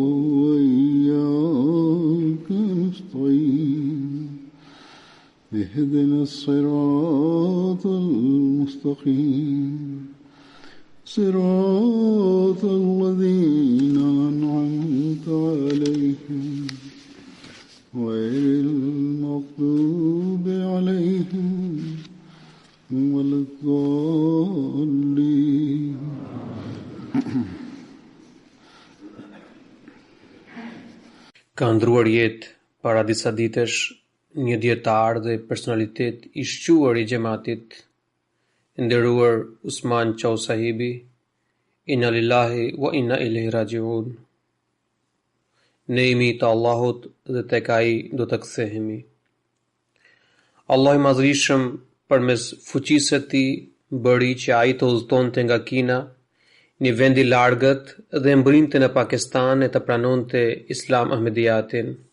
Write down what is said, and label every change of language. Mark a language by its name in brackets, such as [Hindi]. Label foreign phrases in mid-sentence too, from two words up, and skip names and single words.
[Arabic] وإياك نستعين اهدنا الصراط المستقيم صراط الذين أنعمت عليهم غير المغضوب عليهم ولا الضالين. [Albanian] Ka ndruar jetë para disa ditësh një dietar dhe personalitet i shquar i xhamatit, nderuar Usman Qau Sahibi, [Arabic] إنا لله وإنا إليه راجعون. [Albanian] Ne jemi të Allahut dhe tek ai do të kthehemi. Allah i madhrishëm përmes fuqisë së tij bëri që ai të udhëtonte nga Kina një vend i largët dhe mbrinte në Pakistan e të pranonte Islam Ahmediyatin.